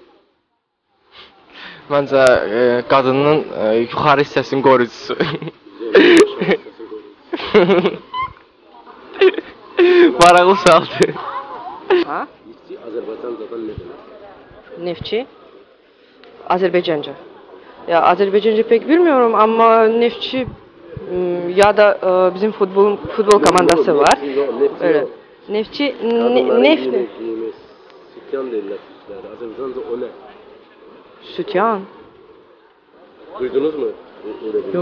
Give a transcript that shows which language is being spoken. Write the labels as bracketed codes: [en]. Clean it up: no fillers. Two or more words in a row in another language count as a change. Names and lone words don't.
[az] Məncə qadının yuxarı hissəsinin qoruyucusu. Maraqlı sualdır. Ha? Liftçi Azərbaycancadan nə demək? Neftçi? [tr] Azerbaycanca. Ya Azerbaycanca pek bilmiyorum ama neftçi ya da bizim futbol komandası var. Öyle. [az] Neftçi neft Sütyan deyirlər sizlərə. Azərbaycanca o nə? sütyan. [tr] Duydunuz mu? Öyle bir